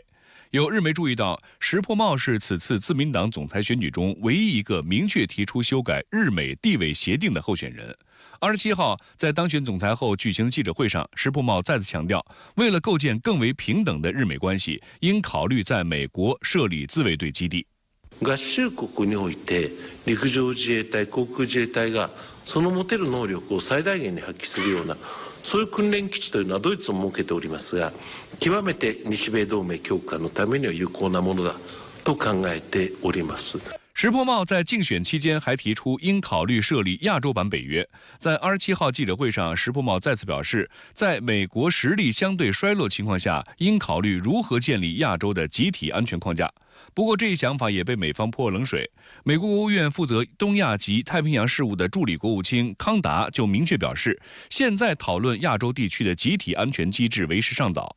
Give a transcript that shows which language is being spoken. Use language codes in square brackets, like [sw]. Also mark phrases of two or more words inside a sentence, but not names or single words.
[zh] 有日媒注意到，石破茂是此次自民党总裁选举中唯一一个明确提出修改日美地位协定的候选人。27号在当选总裁后举行的记者会上，石破茂再次强调，为了构建更为平等的日美关系，应考虑在美国设立自卫队基地。 [ja] 合衆国において陸上自衛隊、航空自衛隊がその持てる能力を最大限に発揮するようなそういう訓練基地というのはドイツも設けておりますが、極めて日米同盟強化のためには有効なものだと考えております。 [zh] 石破茂在竞选期间还提出应考虑设立亚洲版北约。在27号记者会上，石破茂再次表示，在美国实力相对衰落情况下，应考虑如何建立亚洲的集体安全框架。不过，这一想法也被美方泼冷水。美国国务院负责东亚及太平洋事务的助理国务卿康达就明确表示，现在讨论亚洲地区的集体安全机制为时尚早。